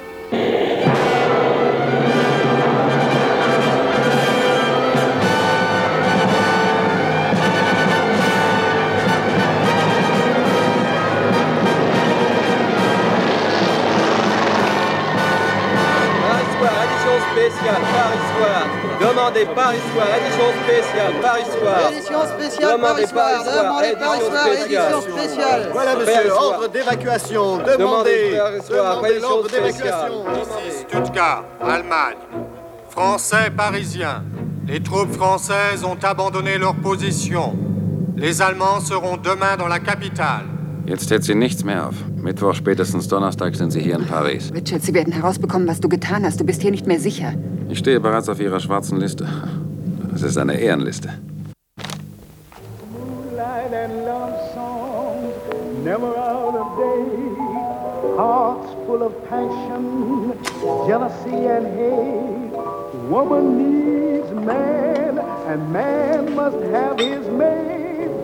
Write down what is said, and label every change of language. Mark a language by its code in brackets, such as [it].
[de] Ich weiß, wo er eigentlich los [fr] spécial, Paris Soir. Demandez Paris Soir, édition spéciale, Paris Soir. Édition spéciale, demandez Paris Soir. Demandez Paris Soir, édition spéciale. Voilà, monsieur, ordre d'évacuation. Demandez l'ordre d'évacuation. Ici Stuttgart, Allemagne. Français, Parisiens. Les troupes françaises ont abandonné leur position. Les Allemands seront demain dans la capitale. [de] Jetzt hält sie nichts mehr auf. Mittwoch, spätestens Donnerstag sind sie hier in Paris. Richard, sie werden herausbekommen, was du getan hast. Du bist hier nicht mehr sicher. Ich stehe bereits auf ihrer schwarzen Liste. Es ist eine Ehrenliste. [en] Moonlight and love songs, never out of day. Hearts full of passion, jealousy and hate. Woman needs man, and man must have his mate.